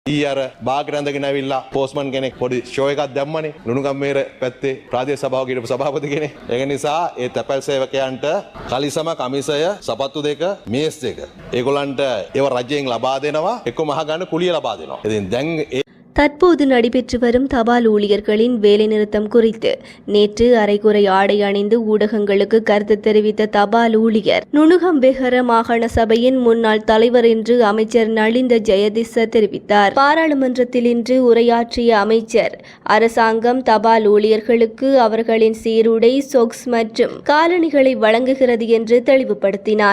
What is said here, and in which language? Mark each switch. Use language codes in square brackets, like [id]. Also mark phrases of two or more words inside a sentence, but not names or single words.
[si] ඊයර බාග් රැඳගෙන ඇවිල්ලා පෝස්ට්මන් කෙනෙක් පොඩි ෂෝ එකක් දැම්මනේ ලුණුගම්මේර පැත්තේ ප්‍රාදේශ සභාවක හිටපු සභාපති කෙනෙක්. ඒක නිසා ඒ තැපැල් සේවකයන්ට කලිසම කමිසය සපත්තු දෙක මේස් දෙක ඒගොල්ලන්ට ඒව රජයෙන් ලබා දෙනවා එක්ක මහ ගන්න කුලිය ලබා දෙනවා. ඉතින් දැන් [ta] தற்போது நடைபெற்று வரும் தபால் ஊழியர்களின் வேலைநிறுத்தம் குறித்து நேற்று அரைகுறை ஆடை அணிந்து ஊடகங்களுக்கு கருத்து தெரிவித்த தபால் ஊழியர் நுணுகம் வெஹர மாகாண சபையின் முன்னாள் தலைவர் என்று அமைச்சர் நலிந்த ஜெயதிச தெரிவித்தார். பாராளுமன்றத்தில் இன்று உரையாற்றிய அமைச்சர் அரசாங்கம் தபால் ஊழியர்களுக்கு அவர்களின் சீருடை, சொக்ஸ் மற்றும் காலணிகளை வழங்குகிறது என்று தெளிவுபடுத்தினார்.